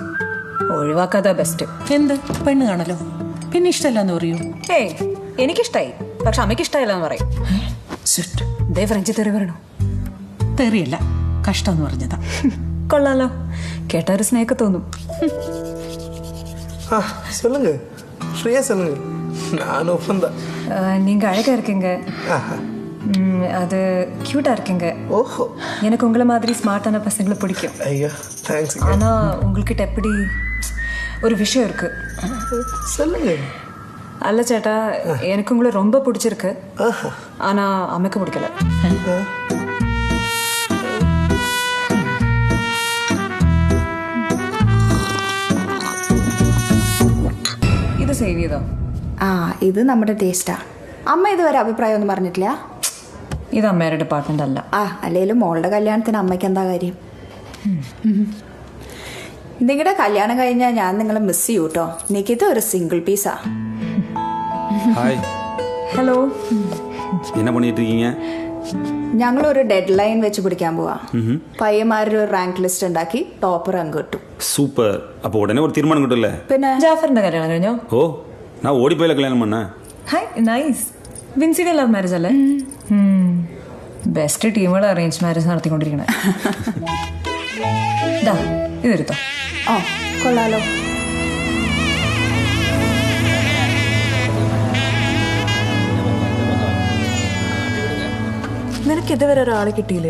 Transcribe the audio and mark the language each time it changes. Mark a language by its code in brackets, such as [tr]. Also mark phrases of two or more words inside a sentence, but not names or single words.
[ml] ഒഴിവാക്കാത്ത ബെസ്റ്റ്. എന്ത് പെണ്ണ് കാണലോ? പിന്നെ ഇഷ്ടമല്ലെന്ന് പറയൂ? ഏയ് എനിക്കിഷ്ടായി, പക്ഷെ അമ്മയ്ക്ക് ഇഷ്ടമായില്ലെന്ന് പറയും. ഫ്രഞ്ച് തെറി പറയണോ? തെറിയല്ല, കഷ്ടം എന്ന് പറഞ്ഞതാ. കൊള്ളാലോ, കേട്ട ഒരു സ്നേഹമൊക്കെ തോന്നും. [ta] சொல்லுங்க ஃப்ரீயா சொல்லுங்க நான் ஒப்பந்த நீங்க அழகா இருக்கீங்க, அது கியூட்டா இருக்கீங்க. ஓஹோ, எனக்கு உங்களை மாதிரி ஸ்மார்ட்டான பசங்களை பிடிக்கும். ஐயா தேங்க்ஸ். ஆனா உங்ககிட்ட எப்படி ஒரு விஷயம் இருக்கு. சொல்லுங்க. [ml] അല്ല ചേട്ടാ, [ta] எனக்கு உங்களை ரொம்ப பிடிச்சிருக்கு, ஆனா அம்மைக்கு பிடிக்கல. [ml] ഇത് സേവ് ചെയ്തോ? ആ, ഇത് നമ്മുടെ ടേസ്റ്റാ. അമ്മ ഇതുവരെ അഭിപ്രായം ഒന്നും പറഞ്ഞിട്ടില്ല. ഇത് അമ്മയുടെ ഡിപ്പാർട്ട്മെന്റ് അല്ല. ആ, അല്ലെങ്കിലും മോളുടെ കല്യാണത്തിന് അമ്മയ്ക്ക് എന്താ കാര്യം? നിങ്ങളുടെ കല്യാണം കഴിഞ്ഞാൽ ഞാൻ നിങ്ങളെ മിസ് ചെയ്യൂ കേട്ടോ. നിക്കിത് ഒരു സിംഗിൾ പീസാ. [ta] ஹாய். [ml] ഹലോ. [ta] என்ன பண்ணிட்டு இருக்கீங்க? [ml] ഞങ്ങൾ ഒരു ഡെഡ് ലൈൻ വെച്ച് പിടിക്കാൻ പോവാ. പയ്യന്മാരുടെ ഒരു റാങ്ക് ലിസ്റ്റ് ഉണ്ടാക്കി ടോപ്പർ അങ്ങ് കിട്ടും. [ta] சூப்பர். அப்போ உடனே ஒரு தீர்மானம் கிட்டல. [ml] പിന്നെ ജാഫറിന്റെ കല്യാണം കഴിഞ്ഞോ? [ta] ஓ, நான் ஓடி போயில கல்யாணம் பண்ணேன். [ml] ഹായ്, നൈസ്. വിൻസിയുടെ ലവ് മാരേജ് അല്ലേ? ബെസ്റ്റ് ടീമുകൾ അറേഞ്ച് മാരേജ് നടത്തിക്കൊണ്ടിരിക്കണേ. ഇതെടുത്തോ. ഓ, കൊള്ളാലോ. നിനക്ക് ഇതുവരെ ഒരാളെ കിട്ടിയില്ലേ?